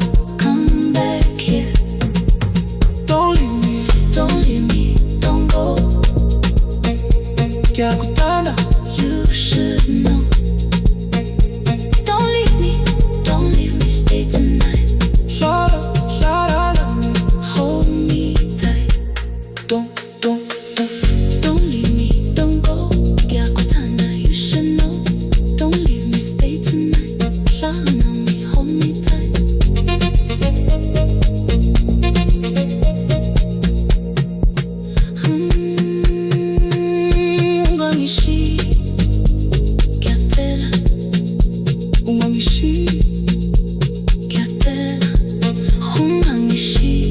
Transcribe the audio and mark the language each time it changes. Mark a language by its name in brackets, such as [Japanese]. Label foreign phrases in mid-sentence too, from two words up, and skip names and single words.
[English] Come back here. don't leave me. Don't leave me, don't go. [Zulu] Ngiyakutanda, [English] You should know. Don't leave me, stay tonight. la la la la. Hold me tight. Don't. Don't leave me, don't go. Ngiyakutanda, you should know. Don't leave me, stay tonight. Hlala me, hold me tight. [Zulu] Ungangishiyi, ngiyacela. Ungangishiyi, Ngiyacela, ungangishiyi.